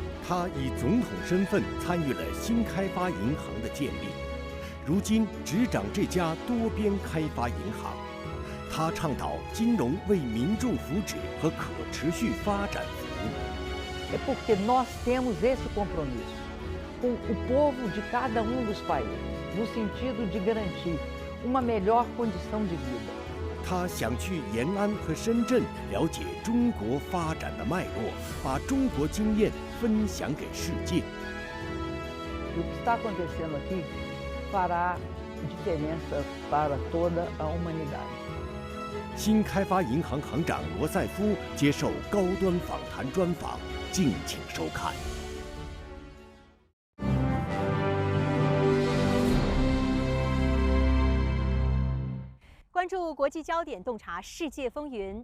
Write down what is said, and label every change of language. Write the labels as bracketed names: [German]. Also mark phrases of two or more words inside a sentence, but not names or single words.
[Chinese] 他以总统身份参与了新开发银行的建立，如今执掌这家多边开发银行。他倡导金融为民众福祉和可持续发展服务。 [Portuguese] É porque nós temos esse compromisso com o povo de cada dos países, no sentido de garantir uma melhor condição de vida. [Chinese] 他想去延安和深圳了解中国发展的脉络，把中国经验分享给世界。 [Portuguese] O que está acontecendo aqui fará diferença para toda a humanidade. [Chinese] 新开发银行行长罗塞夫接受高端访谈专访，敬请收看。关注国际焦点，洞察世界风云。